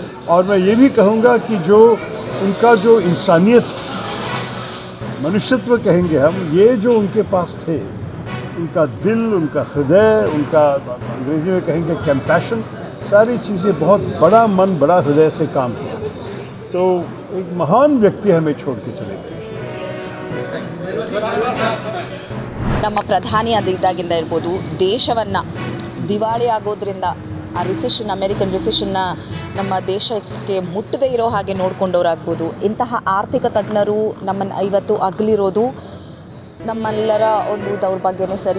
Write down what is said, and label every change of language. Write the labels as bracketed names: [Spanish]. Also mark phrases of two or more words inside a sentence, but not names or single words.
[Hindi] और मैं ये भी कहूँगा कि जो उनका जो इंसानियत, मनुष्यत्व कहेंगे हम, ये जो उनके पास थे, उनका दिल, उनका हृदय, उनका अंग्रेज़ी में कहेंगे कंपैशन, सारी चीज़ें, बहुत बड़ा मन, बड़ा हृदय से काम किया। तो एक महान व्यक्ति हमें छोड़ के चले गए। [Kannada] ನಮ್ಮ ಪ್ರಧಾನಿ ಇದ್ದಾಗಿಂದ ಇರ್ಬೋದು, ದೇಶವನ್ನು ದಿವಾಳಿ ಆಗೋದ್ರಿಂದ ಆ ರಿಸೆಷನ್, [English] American recession [Kannada] ನಮ್ಮ ದೇಶಕ್ಕೆ ಮುಟ್ಟದೇ ಇರೋ ಹಾಗೆ ನೋಡ್ಕೊಂಡವರಾಗ್ಬೋದು. ಇಂತಹ ಆರ್ಥಿಕ ತಜ್ಞರು ನಮ್ಮನ್ನು ಇವತ್ತು ಅಗಲಿರೋದು ನಮ್ಮೆಲ್ಲರ ಒಂದು ದೌರ್ಭಾಗ್ಯನೇ ಸರಿ.